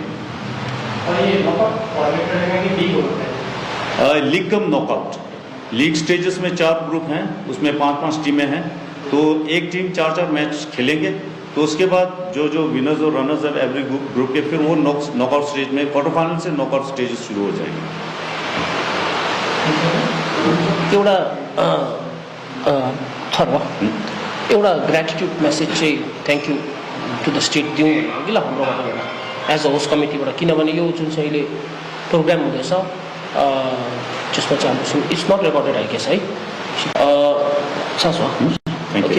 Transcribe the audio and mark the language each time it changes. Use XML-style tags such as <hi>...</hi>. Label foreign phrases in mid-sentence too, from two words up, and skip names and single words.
<hi>और ये</hi> <en>knockout format</en> <hi>रहेगा कि लीग होता है?</hi> <en>league cum knockout. league stages</en> <hi>में 4 ग्रुप हैं, उसमें 5-5 टीमें हैं। तो एक टीम 4-4 मैच खेलेंगे, तो उसके बाद जो विनर्स और रनर्स है</hi> <en>every group</en> <hi>के, फिर वो</hi> <en>knockout stage</en> <hi>में</hi> <en>quarter final</en> <hi>से</hi> <en>knockout stages</en> <hi>शुरू हो जाएंगे।</hi> <ne>एउटा</ne> <en>gratitude message</en> <ne>चाहिँ</ne> <en>thank you to the state</en> <ne>दिउँ कि ल हाम्रोबाट</ne> <en>as a host</en> <ne>कमिटीबाट, किनभने यो जुन चाहिँ अहिले प्रोग्राम हुँदैछ जसमा चाहिँ हाम्रो</ne> <en>it's not recorded I guess</en> <ne>है सास ओके।</ne>